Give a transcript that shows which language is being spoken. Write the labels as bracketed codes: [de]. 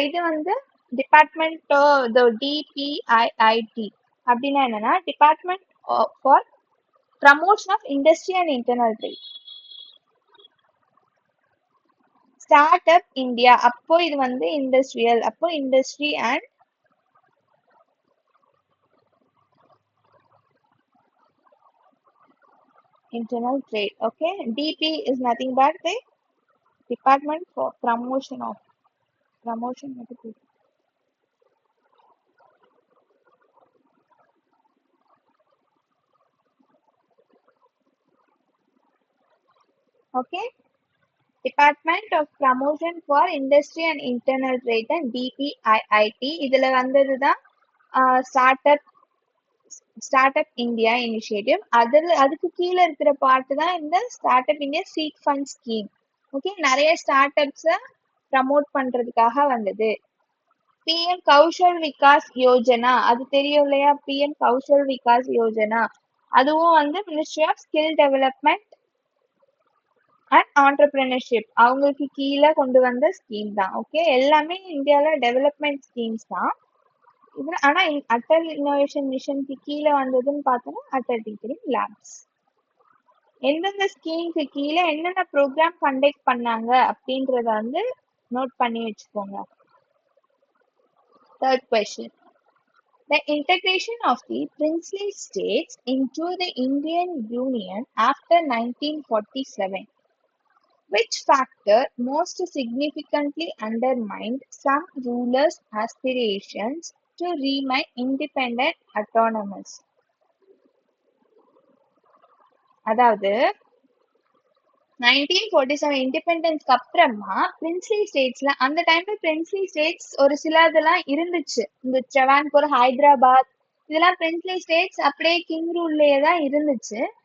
[ta] இது வந்து department DPIIT அப்படின்னா என்னன்னா department for promotion of industry and internal trade. Start up India அப்போ இது வந்து இண்டஸ்ட்ரியல், அப்போ industry and internal trade. [en] Okay, DP is nothing but the department for promotion of promotion. Okay, Department of Promotion for Industry and Internal Trade and DPIIT. [ta] இதுல வந்ததுதான் start up India initiative. அதுக்கு கீழே இருக்கிற part தான் இந்த start up India seat fund scheme. Okay, நிறைய start அப்ஸை promote பண்றதுக்காக வந்தது. பிஎம் கௌஷல் விகாஸ் யோஜனா, அது தெரியும் இல்லையா? பிஎம் கௌஷல் விகாஸ் யோஜனா அதுவும் வந்து ministry of skill development and entrepreneurship அவங்களுக்கு கீழே கொண்டு வந்த ஸ்கீம் தான். ஓகே, எல்லாமே இந்தியாவில டெவலப்மெண்ட் ஸ்கீம்ஸ் தான். இது ஆனா அட்டல் இன்னோவேஷன் மிஷனுக்கு கீழே வந்ததுன்னு பார்த்தோம்னா அட்டல் டிங்கரிங் லேப்ஸ். எந்தெந்த ஸ்கீமுக்கு கீழே என்னென்ன ப்ரோக்ராம் கண்டக்ட் பண்ணாங்க அப்படின்றத வந்து நோட் பண்ணி வச்சுக்கோங்க. [en] Third question. The integration of the princely states into the Indian Union after 1947. Which factor most significantly undermined some rulers' aspirations to remain independent autonomous? [ta] அதாவது 1947 இண்டிபெண்டன்ஸ்க்கு அப்புறமா பிரின்ஸ்லி ஸ்டேட்ஸ்ல, அந்த டைம்ல பிரின்ஸ்லி ஸ்டேட்ஸ் ஒரு சில இதெல்லாம் இருந்துச்சு. இந்த ட்ரெவான்கோர், ஹைதராபாத் இதெல்லாம் பிரின்ஸ்லி ஸ்டேட்ஸ் அப்படியே கிங் ரூல்லையே தான் இருந்துச்சு.